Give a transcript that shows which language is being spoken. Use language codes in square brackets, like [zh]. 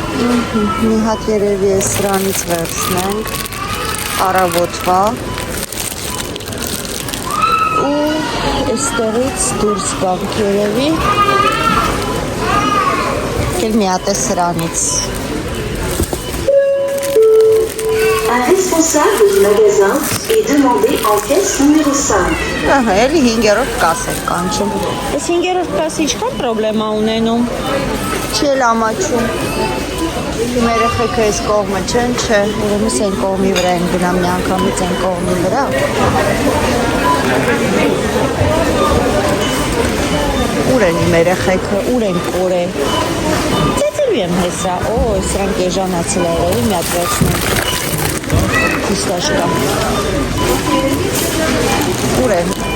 [hy] մի հատ երևի է սրանից վերցնենք, առավոտվա, ու էստեղից դուրս գանք երևի, կել մի հատ է սրանից, [fr] Un responsable du magasin est demandé en caisse numéro 5. [hy] Ահա, էլի 5-րդ կաս էր կանչում, ես 5-րդ կասը ինչքան պրոբլեմա ունենում, չի էլ ամաչում, իմ երեխեքը այս կողմը չեն, չէ, ուրեմս են կողմի վրա են գնամ մի անգամից են կողմի վրա, ուր են իմ երեխեքը, ուր են կոր է, ծեծելու եմ հեսա, սրանք եժանացել է երևի մի հատ վերցնենք, Իստաշկա, ուր են,